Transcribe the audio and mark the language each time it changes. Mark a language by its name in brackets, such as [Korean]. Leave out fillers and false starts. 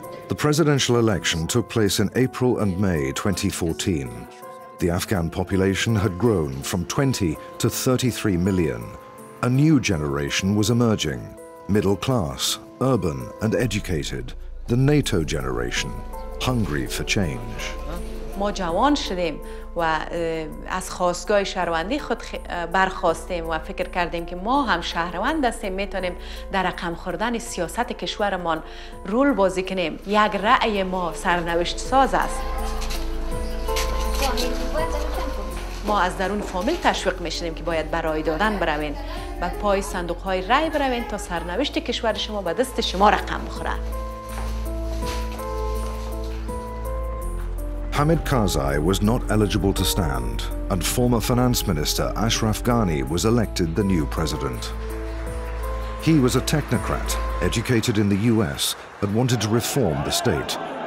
[English] The presidential election took place in April and May 2014. The Afghan population had grown from 20 to 33 million. A new generation was emerging, middle class, urban and educated, the NATO generation, hungry for change. [Persian] ما جوان شدیم و از خواستگاه شهروندی خود برخواستیم و فکر کردیم که ما هم شهروند هستیم، میتونیم در رقم خوردن سیاست کشورمان رول بازی کنیم. یک رأی ما سرنوشت ساز است. ما از درون فامیل تشویق میشدیم که باید برای دادن بروین، به پای صندوق های رأی بروین تا سرنوشت کشور شما به دست شما رقم بخوره. [English] Hamid Karzai was not eligible to stand, and former finance minister Ashraf Ghani was elected the new president. He was a technocrat, educated in the US, and wanted to reform the state.